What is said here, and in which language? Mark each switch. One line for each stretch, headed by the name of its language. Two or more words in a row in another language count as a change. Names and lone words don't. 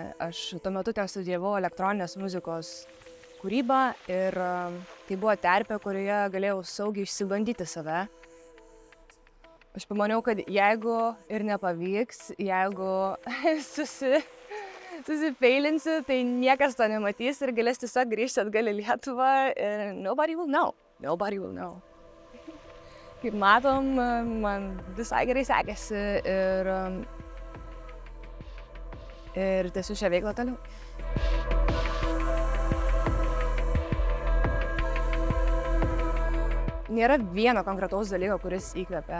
Lithuanian: Aš tuo metu ten studijavau elektroninės muzikos kūrybą ir tai buvo terpė, kurioje galėjau saugiai išsibandyti save. Aš pamaniau, kad jeigu ir nepavyks, jeigu susifeilinsiu, tai niekas to nematys ir galės tiesiog grįžti atgal į Lietuvą ir
English: nobody will know. Nobody will know.
Lithuanian: Kaip matom, man visai gerai sekėsi ir tęsiu šią veiklą toliau. Nėra vieno konkretaus dalyko, kuris įkvepia.